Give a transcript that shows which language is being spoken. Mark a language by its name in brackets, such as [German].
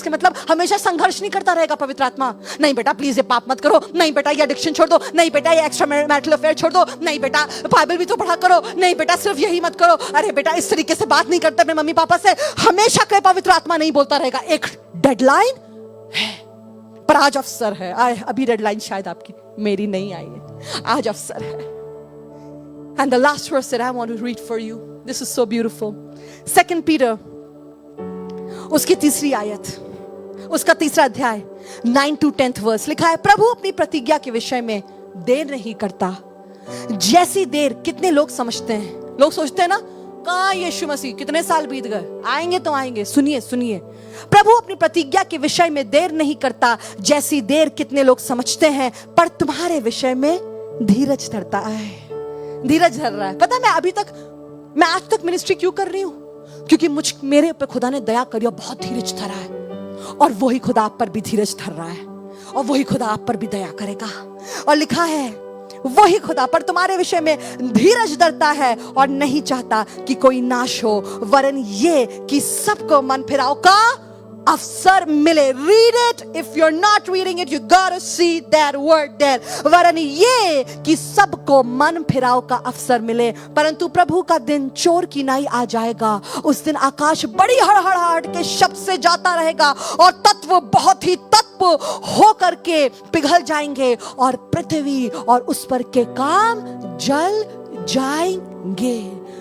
[Hindi] इसके मतलब हमेशा संघर्ष नहीं करता रहेगा पवित्र आत्मा। नहीं बेटा प्लीज ये पाप मत करो, नहीं बेटा ये एडिक्शन छोड़ दो, नहीं बेटा ये एक्स्ट्रा मैरिटल अफेयर छोड़ दो, नहीं बेटा बाइबल भी तो पढ़ा करो, नहीं बेटा सिर्फ यही मत करो, अरे बेटा इस तरीके से बात नहीं करते अपने मम्मी पापा से। हमेशा कोई पवित्र आत्मा नहीं बोलता रहेगा। एक डेडलाइन है, पर आज अवसर है। अभी डेडलाइन शायद आपकी, मेरी नहीं आई है, आज अवसर है। [English] And the last verse that I want to read for you, this is so beautiful. [Hindi] 2 Peter, उसकी 3री आयत, उसका 3रा अध्याय 9 to 10th verse लिखा है, प्रभु अपनी प्रतिज्ञा के विषय में देर नहीं करता, जैसी देर कितने लोग समझते हैं। लोग सोचते हैं ना कहाँ यीशु मसीह, कितने साल बीत गए, आएंगे तो आएंगे। सुनिए सुनिए, प्रभु अपनी प्रतिज्ञा के विषय में देर नहीं करता, जैसी देर कितने लोग समझते हैं, पर तुम्हारे विषय में धीरज धरता है। धीरज धर रहा है। पता मैं आज तक मिनिस्ट्री क्यों कर रही हूं? क्योंकि मेरे ऊपर खुदा ने दया करी और बहुत धीरज धरा है, और वही खुदा आप पर भी धीरज धर रहा है, और वही खुदा आप पर भी दया करेगा। और लिखा है वही खुदा पर तुम्हारे विषय में धीरज धरता है और नहीं चाहता कि कोई नाश हो, वरन ये कि सबको मन फिराव का अवसर मिले। [English] Read it. If you're not reading it, you gotta see that word there. [Hindi] वरन ये कि सबको मन फिराव का अवसर मिले। परंतु प्रभु का दिन चोर की नाई आ जाएगा। उस दिन आकाश बड़ी हड़हड़ाहट के शब्द से जाता रहेगा और तत्व बहुत ही तत्व हो करके पिघल जाएंगे और पृथ्वी और उस पर के काम जल जाएंगे।